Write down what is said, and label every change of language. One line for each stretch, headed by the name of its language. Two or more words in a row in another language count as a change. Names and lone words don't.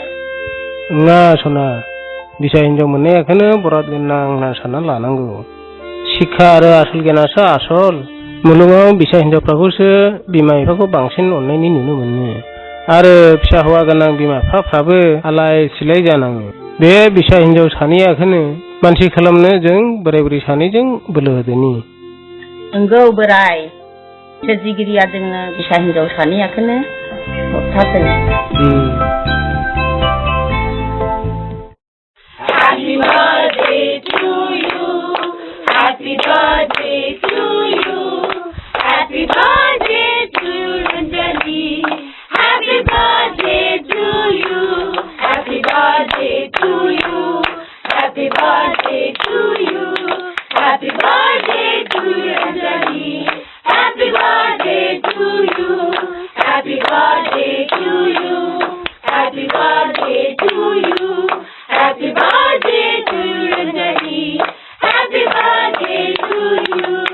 Bodo: नङा सना बिसा हिनजाव मोननायखौनो बराद गोनां होनना सानना लानांगौ शिक्षा आरो आसल गियानासो आसल मुलुगाव बिसा हिनजावफ्राखौसो बिमा बिफाखौ बांसिन अननायनि नुनो मोनो आरो फिसा हौवा गोनां बिमा बिफाफ्राबो आलाय सिलाय जानाङो बे बिसा हिनजाव सानैयाखौनो मानसि खालामनो जों बोराय बुरै सानैजों बोलो होदोनि नंगौ बोराय सोरजिगिरिया जोंनो बिसा हिनजाव सानैयाखौनो हरथारदों
English: Happy birthday to you. Happy birthday to you. Happy birthday to Ranjani. Happy birthday to you. Happy birthday to you. Happy birthday to you. Happy birthday to Ranjani. Happy birthday to you. Happy birthday to you. Happy birthday to you. Happy birthday to Ranjani. Happy birthday to you.